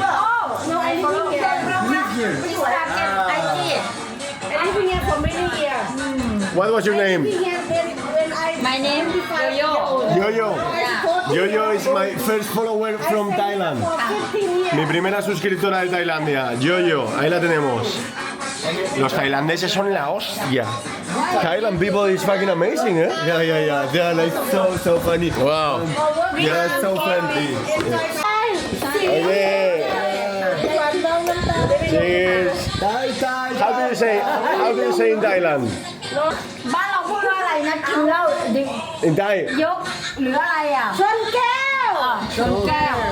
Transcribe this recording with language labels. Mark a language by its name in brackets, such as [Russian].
[English] โอ้โนไอลิฟเฮียไปอยู่อาเกนไอจีไอลิฟเฮียผมไม่ได้เฮีย What was your name? My name is Yo-Yo. Yo-Yo. Yo-Yo is my first follower from Thailand. [Spanish] Mi primera suscriptora de Tailandia. Yo-Yo, ahí la tenemos. Los tailandeses son la hostia. [English] Thailand people is fucking amazing, eh? yeah. They are like so funny. Wow. They are so friendly. Okay. Cheers. Thai. How do you say in Thailand? [Thai] บ้านเราพูดว่าอะไรนะกินเหล้า [English] In Thai. [Thai] ยกหรืออะไรอ่ะชนแก้วชนแก้ว